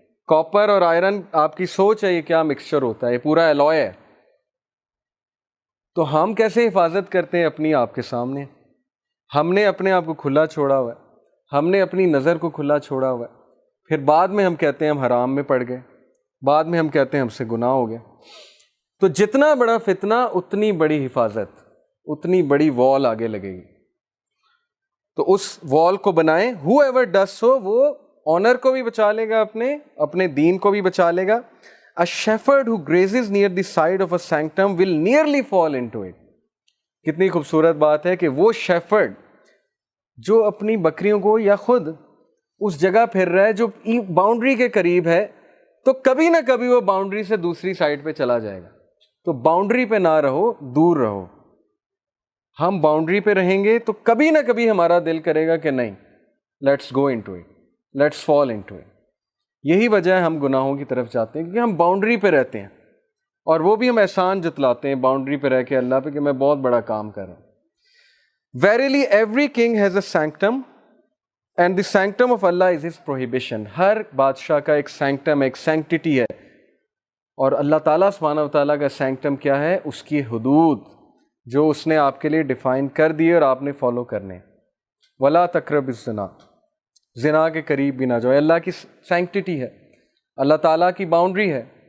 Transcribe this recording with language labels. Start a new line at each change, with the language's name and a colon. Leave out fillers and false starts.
Urdu: Copper اور iron, آپ کی سوچ ہے یہ کیا مکسچر ہوتا ہے, یہ پورا الوائے ہے. تو ہم کیسے حفاظت کرتے ہیں اپنی آپ کے سامنے؟ ہم نے اپنے آپ کو کھلا چھوڑا ہوا ہے, ہم نے اپنی نظر کو کھلا چھوڑا ہوا ہے. پھر بعد میں ہم کہتے ہیں ہم حرام میں پڑ گئے, بعد میں ہم کہتے ہیں ہم سے گناہ ہو گیا. تو جتنا بڑا فتنہ اتنی بڑی حفاظت, اتنی بڑی وال آگے لگے گی. تو اس وال کو بنائیں.
English: whoever does so,
Urdu: وہ آنر کو بھی بچا لے گا, اپنے دین کو بھی بچا لے گا.
English: A shepherd who grazes near the side of a sanctum will nearly fall into it.
Urdu: کتنی خوبصورت بات ہے کہ وہ شیفرڈ جو اپنی بکریوں کو یا خود اس جگہ پھر رہا ہے جو باؤنڈری کے قریب ہے, تو کبھی نہ کبھی وہ باؤنڈری سے دوسری سائڈ پہ چلا جائے گا. تو باؤنڈری پہ نہ رہو، دور رہو. ہم باؤنڈری پہ رہیں گے تو کبھی نہ کبھی ہمارا دل کرے گا کہ نہیں،
English: Let's go into it, let's fall into it.
Urdu: یہی وجہ ہے ہم گناہوں کی طرف جاتے ہیں، کیونکہ ہم باؤنڈری پہ رہتے ہیں، اور وہ بھی ہم احسان جتلاتے ہیں باؤنڈری پہ رہ کے اللہ پہ کہ میں بہت بڑا کام کر رہا ہوں.
English: Verily every king has a sanctum and the sanctum of Allah is his prohibition.
Urdu: ہر بادشاہ کا ایک سینکٹم، ایک سینکٹیٹی ہے، اور اللہ تعالیٰ سبحانہ و تعالیٰ کا سینکٹم کیا ہے؟ اس کی حدود جو اس نے آپ کے لیے ڈیفائن کر دی اور آپ نے فالو کرنے.
Arabic: وَلَا تَقْرَبُ الزِّنَا،
Urdu: زنا کے قریب بھی نہ جاؤ. اللہ کی سینکٹیٹی ہے، اللہ تعالیٰ کی باؤنڈری ہے.